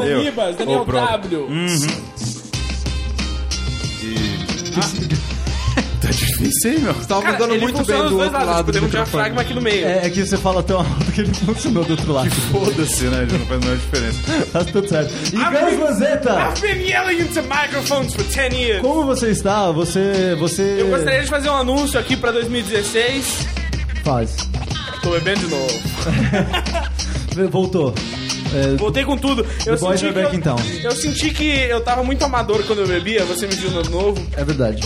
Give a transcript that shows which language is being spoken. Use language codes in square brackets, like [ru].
[pt] Danibas, Daniel W. Difícil, hein, meu? Você tava mandando muito bem do outro lado. Podemos ter um diafragma aqui no meio. É que você fala tão alto que ele funcionou do outro lado. Que foda-se, né? Não faz a menor diferença. Tá tudo certo. E Gary Vanzetta! [en] I've been yelling into microphones for 10 years. [pt] Como você está? Você... Eu gostaria de fazer um anúncio aqui pra 2016. Faz. Tô bebendo de novo. Voltou. Voltei com tudo. Eu senti que eu tava muito amador quando eu bebia. Você me viu novo. É verdade.